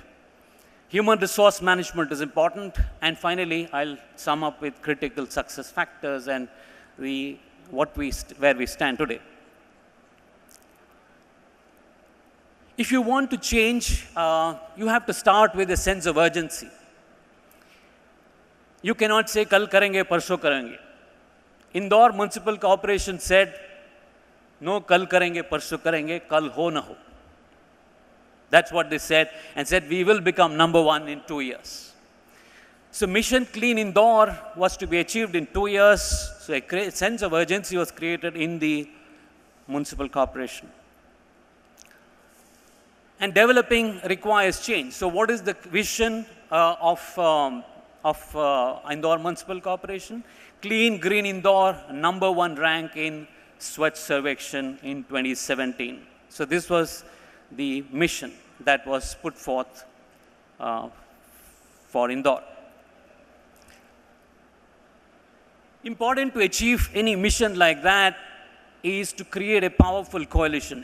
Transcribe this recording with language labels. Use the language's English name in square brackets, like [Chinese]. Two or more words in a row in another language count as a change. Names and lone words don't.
[English] Human resource management is important. And finally, I'll sum up with critical success factors and where we stand today. If you want to change, you have to start with a sense of urgency. You cannot say, [Hindi] कल करेंगे, परसों करेंगे. [English] Indore Municipal Corporation said, no [Hindi] कल करेंगे, परसों करेंगे, कल हो ना हो. [English] That's what they said, and said, we will become #1 in 2 years. So Mission Clean Indore was to be achieved in 2 years. So a sense of urgency was created in the municipal corporation. And developing requires change. So what is the vision of Indore Municipal Corporation? Clean Green Indore, #1 rank in Swachh Survekshan in 2017. So this was the mission that was put forth for Indore. Important to achieve any mission like that is to create a powerful coalition.